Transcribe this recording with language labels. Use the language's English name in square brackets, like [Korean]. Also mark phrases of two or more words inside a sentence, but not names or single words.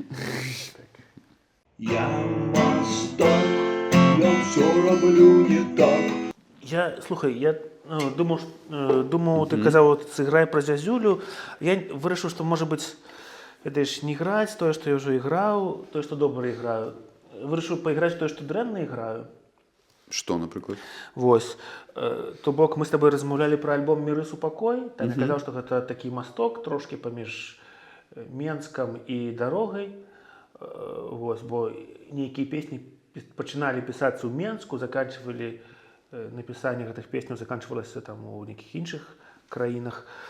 [Belarusian] Я мастак, я все роблю не так. [Ukrainian] Слухай, я думав, ти казав, от зіграй про зязюлю. Я вирішив, що, може бути, ведаєш, не грати те, що я вже грав, те, що добре граю. Вирішив поіграти те, що дрянно граю. Що, наприклад? [Belarusian] Вось. То бок мы с тобой размаўлялі про альбом «Миры супакой». Там я казаў, што гэта такі масток трошки паміж Менскам і дарогай. Вось, бо нейкія песні пачыналі пісацца ў Менску, заканчивалі напісанне гэтых песняў заканчивалася там у нейкіх іншых краінах.